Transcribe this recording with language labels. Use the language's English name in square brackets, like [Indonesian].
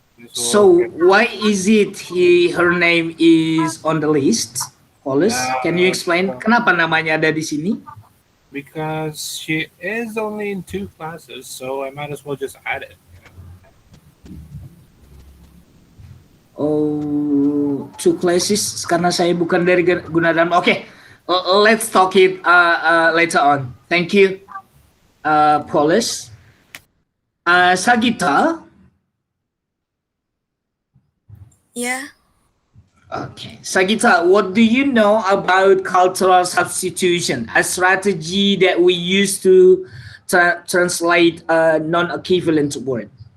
[English] So [Indonesian] Penyusul. [English] why is it her name is on the list? [Indonesian] Paulus, [English] can you explain [Indonesian] kenapa namanya ada di sini? [English] Because she is only in 2 classes, so I might as well just add it. Oh, 2 classes [Indonesian] karena saya bukan dari Gunadarma. [English] Okay, let's talk it later on. Thank you, Paulus. Sagita. Yeah. Okay, Sagita, what do you know about cultural substitution, a strategy that we use to translate a non-equivalent word?